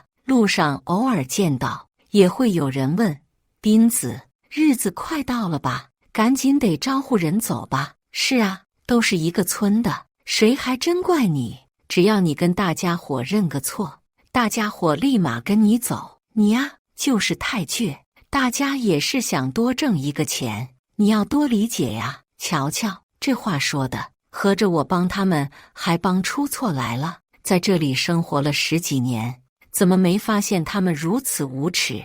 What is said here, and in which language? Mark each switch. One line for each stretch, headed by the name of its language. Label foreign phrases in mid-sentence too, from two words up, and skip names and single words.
Chinese: 路上偶爾見到，也會有人問：斌子，日子快到了吧？趕緊得招呼人走吧。是啊，都是一個村的，誰還真怪你？只要你跟大家伙認個錯，大家伙立馬跟你走。你呀，就是太倔，大家也是想多掙一個錢，你要多理解呀。瞧瞧，這話說的，合着我幫他們還幫出錯來了。在這裡生活了10幾年，怎麼沒發現他們如此無恥？